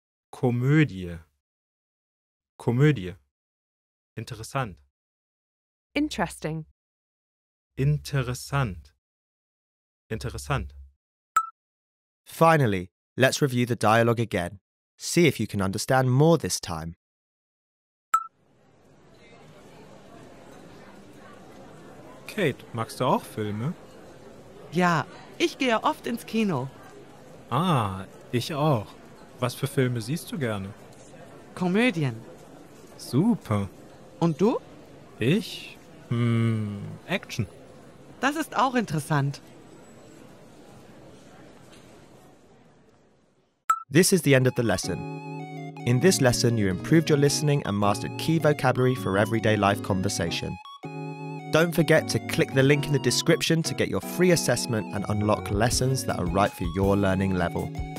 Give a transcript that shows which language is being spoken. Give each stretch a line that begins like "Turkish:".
German: Komödie. Komödie. Interessant.
English: Interesting.
German: Interessant. Interessant.
English: Finally, let's review the dialogue again. See if you can understand more this time.
German: Kate, magst du auch Filme? Ja, ich gehe oft ins Kino. Ah, ich auch. Was für Filme siehst du gerne? Komödien. Super. Und du? Ich? Action. Das ist auch interessant.
English: This is the end of the lesson. In this lesson, you improved your listening and mastered key vocabulary for everyday life conversation. Don't forget to click the link in the description to get your free assessment and unlock lessons that are right for your learning level.